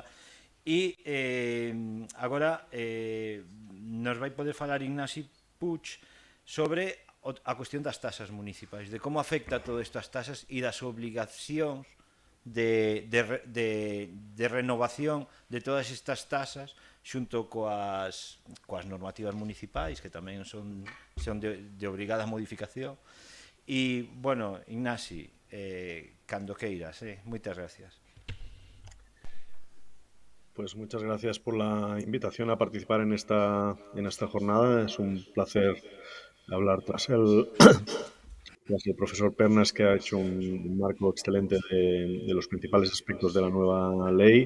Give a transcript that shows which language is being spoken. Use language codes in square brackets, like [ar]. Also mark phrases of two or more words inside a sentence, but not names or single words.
[gl] E agora nos vai poder falar Ignasi Puig sobre a cuestión das tasas municipais, de como afecta todo isto as tasas e das obligacións de renovación de todas estas tasas xunto coas normativas municipais, que tamén son de obrigada modificación. E, bueno, Ignasi, cando queiras, moitas gracias. [es] Pues muchas gracias por la invitación a participar en esta jornada. Es un placer hablar tras el profesor Pernas, que ha hecho un marco excelente de los principales aspectos de la nueva ley.